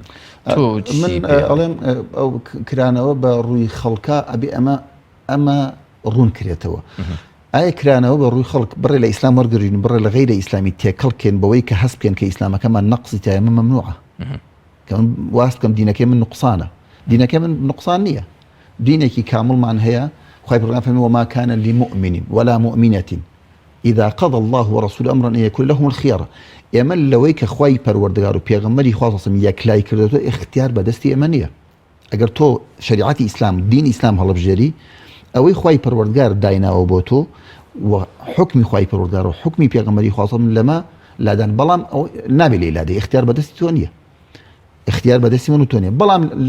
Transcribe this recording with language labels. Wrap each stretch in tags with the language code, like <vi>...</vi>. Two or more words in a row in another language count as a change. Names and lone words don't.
<ckb>من ئەڵێم ئەو کرانەوە بە ڕووی خەڵکە ئەبێ ئەمە ڕوون کرێتەوە ئایا کرانەوە بە ڕووی خەڵک بڕێ لە ئیسلام وەرگرین بڕێ لە غەیرە ئیسلامی تێکەڵکێن بەوەی کە هەست بکەن کە ئیسلامەکەمان نەقسی تایە من مەمنوعە کە من واست بکەم دینەکەی من نقصانە دینەکەی من نقصان نییە دینێکی کامڵمان هەیە خوای پەروەردگار فەرمێ</ckb> <ar>وما كان لمؤمن ولا مؤمنة إذا قضى الله ورسوله أمرا أن يكون لهم الخيار</ar> <ckb>ئێمە لەوەی کە خوای پەروەردگار و پێغەمبەری خوا سەڵ یەکلای کردوێتەوە اختیار بەدەستی ئێمە نییە ئەگەر تۆ شریعەتی ئیسلام دین ئیسلام هەڵبژێری ئەوەی خوای پەروەردگار دایناوە بۆ تۆ و حکمی خوای پەروەردگار و حکمی پێغەمبەری خوا سەڵ لەمە لادان بەڵام نابێ لێ لادێ اختیار بەدەستی تۆ نییە اختیار بەدەستی من و تۆ نییە بەڵام لە</ckb>